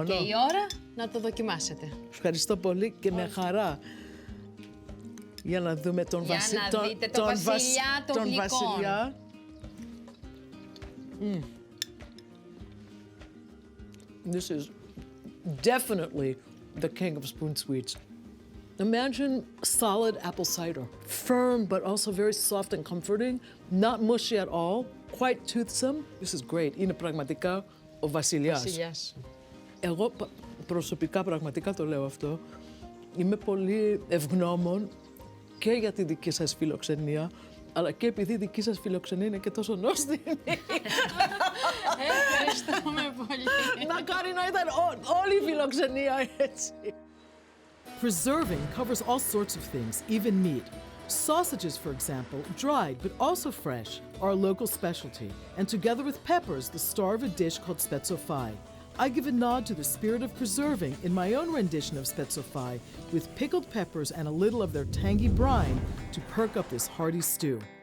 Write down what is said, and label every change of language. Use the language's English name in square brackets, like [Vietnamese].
[Greek] Ήρθε και η ώρα να το δοκιμάσετε. Ευχαριστώ πολύ και με χαρά. Για να δούμε τον βασιλιά. Για να δείτε τον βασιλιά των γλυκών. [English] This is definitely the king of spoon sweets. Imagine solid apple cider, firm but also very soft and comforting, not mushy at all, quite toothsome. This is great. [Greek] Είναι πραγματικά ο βασιλιάς. Βασιλιάς. Εγώ προσωπικά πραγματικά το λέω αυτό. Είμαι πολύ ευγνώμων και για τη δική σας φιλοξενία, αλλά και επειδή η δική σας φιλοξενία είναι και τόσο νόστιμη. Ευχαριστούμε πολύ. Μακάρι να ήταν όλη η φιλοξενία έτσι. [English] Preserving covers all sorts of things, even meat. Sausages, for example, dried but also fresh, are a local specialty, and together with peppers, the star of a dish called spetsofai. I give a nod to the spirit of preserving in my own rendition of spetsofai, with pickled peppers and a little of their tangy brine to perk up this hearty stew.